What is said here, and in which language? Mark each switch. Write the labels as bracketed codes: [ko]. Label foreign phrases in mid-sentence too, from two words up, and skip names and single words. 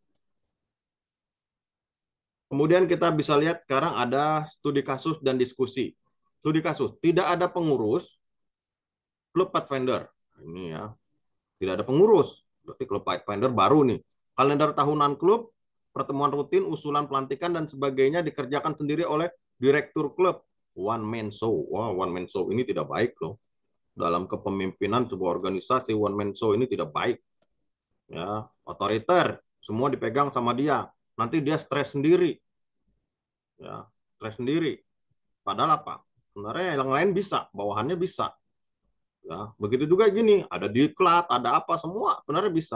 [id] Kemudian kita bisa lihat sekarang ada studi kasus dan diskusi. Studi kasus, tidak ada pengurus klub Pathfinder. Ini ya, tidak ada pengurus. Berarti klub Pathfinder baru nih. Kalender tahunan klub, pertemuan rutin, usulan pelantikan dan sebagainya dikerjakan sendiri oleh direktur klub. [en] One man show. [id] Wah, [en] one man show [id] ini tidak baik loh. Dalam kepemimpinan sebuah organisasi, [en] one man show [id] ini tidak baik. Ya, otoriter, semua dipegang sama dia. Nanti dia stres sendiri. Ya, stres sendiri. Padahal apa? Sebenarnya yang lain bisa, bawahannya bisa. Ya, begitu juga gini, ada diklat, ada apa semua, sebenarnya bisa.